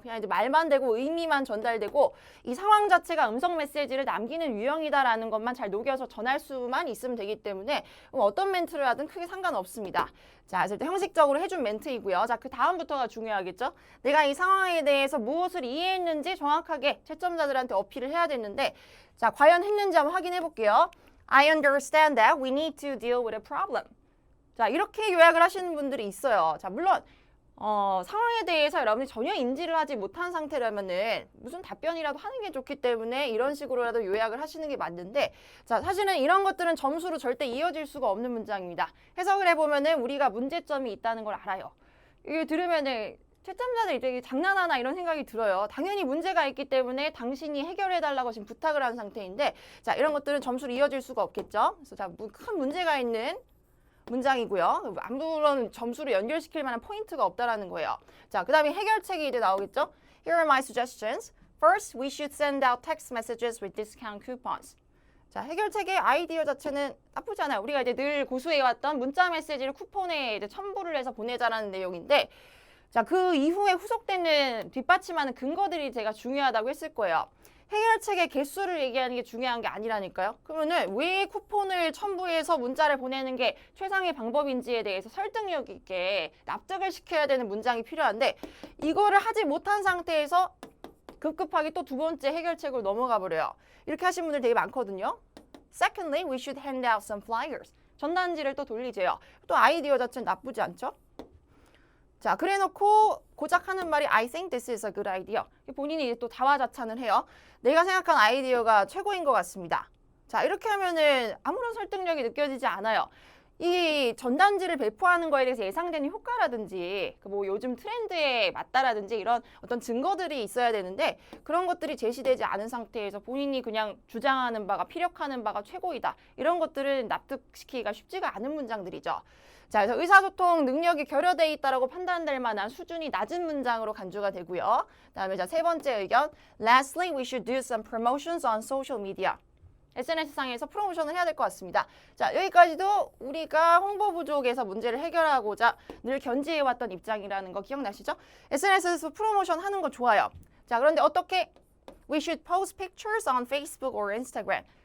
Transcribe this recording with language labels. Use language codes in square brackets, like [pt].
[ko] 그냥 이제 말만 되고 의미만 전달되고 이 상황 자체가 음성 메시지를 남기는 유형이다라는 것만 잘 녹여서 전할 수만 있으면 되기 때문에 어떤 멘트를 하든 크게 상관없습니다. 자, 그래서 일단 형식적으로 해준 멘트이고요. 자, 그 다음부터가 중요하겠죠? 내가 이 상황에 대해서 무엇을 이해했는지 정확하게 채점자들한테 어필을 해야 되는데 자, 과연 했는지 한번 확인해 볼게요. [en] I understand that we need to deal with a problem. [ko] 자, 이렇게 요약을 하시는 분들이 있어요. 자, 물론 상황에 대해서 여러분이 전혀 인지를 하지 못한 상태라면은 무슨 답변이라도 하는 게 좋기 때문에 이런 식으로라도 요약을 하시는 게 맞는데 자, 사실은 이런 것들은 점수로 절대 이어질 수가 없는 문장입니다. 해석을 해보면은 우리가 문제점이 있다는 걸 알아요. 이게 들으면은 채점자들 되게 장난하나 이런 생각이 들어요. 당연히 문제가 있기 때문에 당신이 해결해달라고 지금 부탁을 한 상태인데 자, 이런 것들은 점수로 이어질 수가 없겠죠. 그래서 자, 큰 문제가 있는 문장이고요. 아무런 점수를 연결시킬 만한 포인트가 없다라는 거예요. 자, 그 다음에 해결책이 이제 나오겠죠. [en] Here are my suggestions. First, we should send out text messages with discount coupons. [ko] 자, 해결책의 아이디어 자체는 나쁘지 않아요. 우리가 이제 늘 고수해왔던 문자 메시지를 쿠폰에 이제 첨부를 해서 보내자라는 내용인데 자, 그 이후에 후속되는 뒷받침하는 근거들이 제가 중요하다고 했을 거예요. 해결책의 개수를 얘기하는 게 중요한 게 아니라니까요. 그러면은 왜 쿠폰을 첨부해서 문자를 보내는 게 최상의 방법인지에 대해서 설득력 있게 납득을 시켜야 되는 문장이 필요한데 이거를 하지 못한 상태에서 급급하게 또 두 번째 해결책으로 넘어가 버려요. 이렇게 하신 분들 되게 많거든요. [en] Secondly, we should hand out some flyers. [ko] 전단지를 또 돌리재요. 또 아이디어 자체는 나쁘지 않죠? 자, 그래놓고 고작 하는 말이 [en] I think this is a good idea. [ko] 본인이 이제 또 자화자찬을 해요. 내가 생각한 아이디어가 최고인 것 같습니다. 자, 이렇게 하면은 아무런 설득력이 느껴지지 않아요. 이 전단지를 배포하는 거에 대해서 예상되는 효과라든지 뭐 요즘 트렌드에 맞다라든지 이런 어떤 증거들이 있어야 되는데 그런 것들이 제시되지 않은 상태에서 본인이 그냥 주장하는 바가 피력하는 바가 최고이다. 이런 것들은 납득시키기가 쉽지가 않은 문장들이죠. 자, 그래서 의사소통 능력이 결여돼 있다라고 판단될 만한 수준이 낮은 문장으로 간주가 되고요. 그다음에 자, 세 번째 의견. [en] Lastly, we should do some promotions on social media. [ko] SNS상에서 프로모션을 해야 될 것 같습니다. 자, 여기까지도 우리가 홍보 부족에서 문제를 해결하고자 늘 견지해왔던 입장이라는 거 기억나시죠? SNS에서 프로모션 하는 거 좋아요. 자, 그런데 어떻게? [en] We should post pictures on Facebook or Instagram.